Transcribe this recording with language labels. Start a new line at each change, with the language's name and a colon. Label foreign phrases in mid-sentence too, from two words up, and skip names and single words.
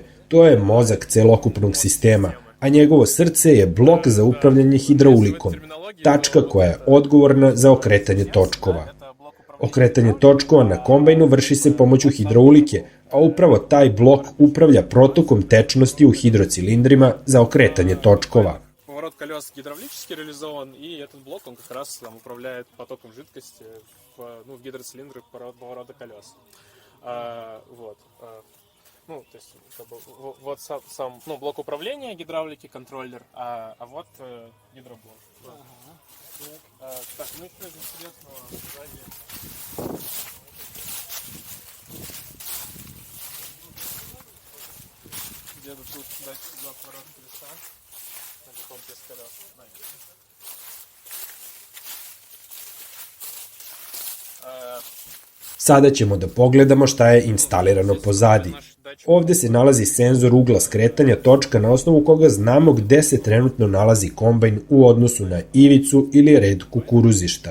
Serbian: To je mozak celokupnog sistema, a njegovo srce je blok za upravljanje hidraulikom, tačka koja je odgovorna za okretanje točkova. Okretanje točkova na kombajnu vrši se pomoću hidraulike, a upravo taj blok upravlja protokom tečnosti u hidrocilindrima za okretanje točkova.
Russian: Поворот колес гидравлически реализован, и этот блок, он как раз управляет потоком жидкости в гидроцилиндрах поворота колес. То есть, вот сам блок управления гидравлики, контроллер, а вот гидроблок. Так, ну и что из интересного сзади? Где-то тут датчик два поворота колеса на каком-то из колес.
Serbian: Sada ćemo da pogledamo šta je instalirano pozadi. Ovde se nalazi senzor ugla skretanja točka na osnovu koga znamo gde se trenutno nalazi kombajn u odnosu na ivicu ili red kukuruzišta.